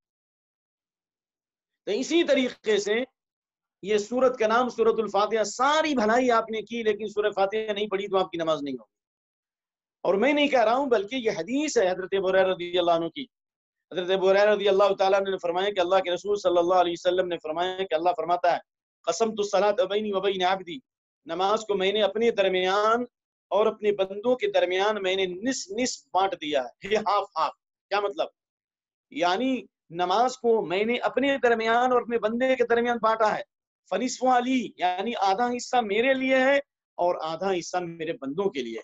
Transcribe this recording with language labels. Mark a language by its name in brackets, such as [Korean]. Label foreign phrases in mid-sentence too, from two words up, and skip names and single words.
[Urdu] تو اسی طریقے سے یہ سورت کا نام سورۃ الفاتحہ، ساری بھلائی آپ نے کی لیکن سورہ فاتحہ نہیں پڑھی تو آپ کی نماز نہیں ہوگی۔ اور میں نہیں کہہ رہا ہوں بلکہ یہ حدیث ہے حضرت ابو ہریرہ رضی اللہ عنہ کی. حضرت ابو ہریرہ رضی اللہ تعالیٰ عنہ نے فرمایا کہ اللہ کے رسول صلی اللہ علیہ وسلم نے فرمایا کہ اللہ فرماتا ہے [Arabic] قسمت الصلاۃ بینی و بین عبدی، [Urdu] نماز کو میں نے اپنے درمیان اور اپنے بندوں کے درمیان میں نے نصف نصف بانٹ دیا ہے، [English] half half. [Urdu] کیا مطلب؟ یعنی نماز کو میں نے اپنے درمیان اور اپنے بندے کے درمیان بانٹا ہے. [Arabic] فنصف علی، [Urdu] یعنی آدھا حصہ میرے لیے ہے اور آدھا حصہ میرے بندوں کے لیے ہے.